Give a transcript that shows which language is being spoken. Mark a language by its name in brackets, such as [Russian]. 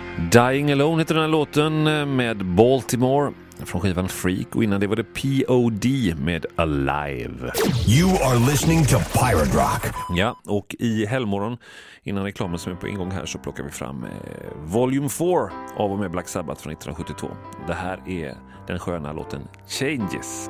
[Swedish] Dying Alone heter den här låten med Baltimore från skivan Freak, och innan det var det POD med Alive. [English] You are listening to Pirate Rock. [Swedish] Ja, och i helgmorgon innan reklamen som är på ingång här så plockar vi fram Volume 4 av och med Black Sabbath från 1972. Det här är den sköna låten Changes.